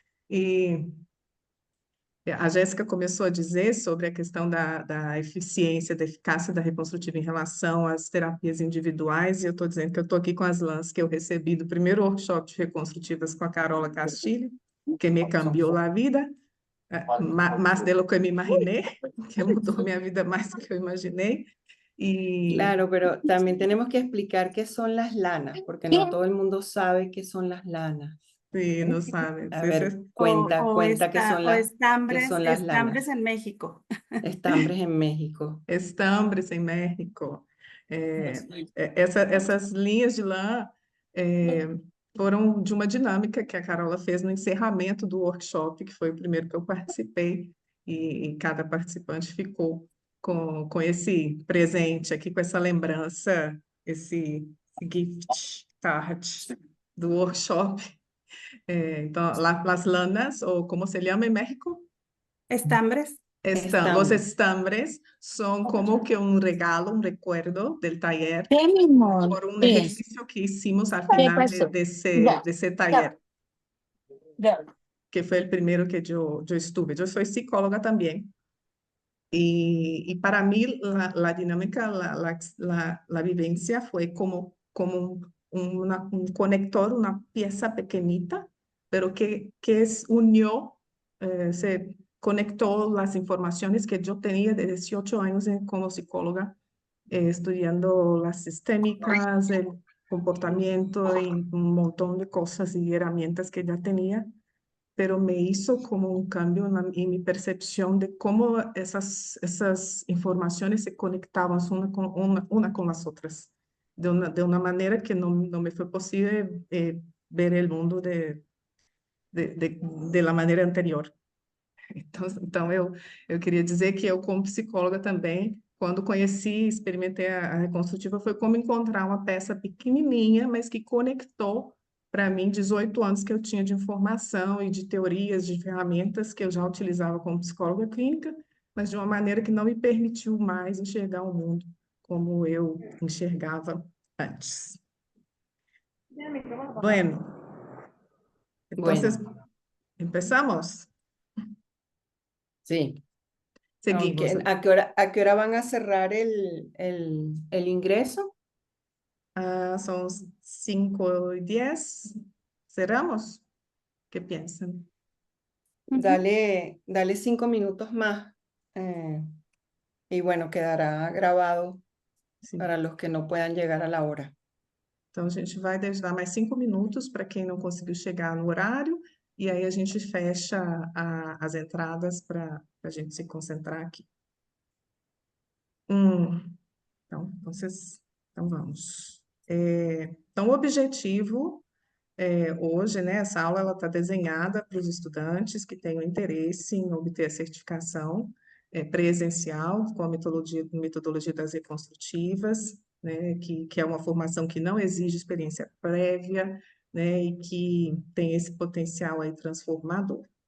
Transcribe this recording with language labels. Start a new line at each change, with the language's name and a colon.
Portuguese: E a Jéssica começou a dizer sobre a questão da eficiência, da eficácia da reconstrutiva em relação às terapias individuais, e eu estou dizendo que eu estou aqui com as lãs que eu recebi do primeiro workshop de reconstrutivas com a Carola Castilho, que me cambiou a vida, mais
Spanish: de lo que me imaginé,
Portuguese: que mudou minha vida mais do que eu imaginei. Y
Spanish: Claro, pero también tenemos que explicar qué son las lanas, porque no todo el mundo sabe qué son las lanas. sí, no sabes. A ver, cuenta qué son O qué son las lanas. en México. Estambres en México.
Portuguese: Estambres em México. Essas linhas de lã foram de uma dinâmica que a Carola fez no encerramento do workshop, que foi o primeiro que eu participei, e cada participante ficou com esse presente aqui, com essa lembrança, esse gift card do workshop. Então,
Spanish: las lanas,
Portuguese: ou como se chama em México?
Spanish: Estambres. Los Estambres. estambres son como que un regalo, un recuerdo del taller por un
Portuguese: Isso.
Spanish: ejercicio que hicimos al final de ese taller, que fue el primero que yo estuve. Yo soy psicóloga también y para mí la dinámica, la vivencia fue como un conector, una pieza pequeñita, pero que unió, se conectó las informaciones que yo tenía de 18 años como psicóloga, estudiando las sistémicas, el comportamiento y un montón de cosas y herramientas que ya tenía, pero me hizo como un cambio en mi percepción de cómo esas informaciones se conectaban una con las otras, de una manera que no me fue posible ver el mundo de la manera anterior.
Portuguese: Então eu queria dizer que eu, como psicóloga também, quando conheci, experimentei a reconstrutiva, foi como encontrar uma peça pequenininha, mas que conectou para mim 18 anos que eu tinha de informação e de teorias, de ferramentas que eu já utilizava como psicóloga clínica, mas de uma maneira que não me permitiu mais enxergar o mundo como eu enxergava antes.
Spanish: Bueno, entonces, Bueno, empezamos. sí. Seguimos. ¿A qué hora van a cerrar el ingreso?
Portuguese: São 5:10.
Spanish: ¿Cerramos? ¿Qué piensan? Dale 5 minutos más. Y bueno, quedará grabado
Portuguese: Sim.
Spanish: para los que no puedan llegar a la hora.
Portuguese: Então, a gente vai dar mais 5 minutos para quem não conseguiu chegar no horário, e aí a gente fecha as entradas para a gente se concentrar aqui. Então, então vamos. Então, o objetivo hoje, né, essa aula está desenhada para os estudantes que tenham interesse em obter a certificação presencial com a metodologia das reconstrutivas, né, que é uma formação que não exige experiência prévia, né, e que tem esse potencial aí transformador.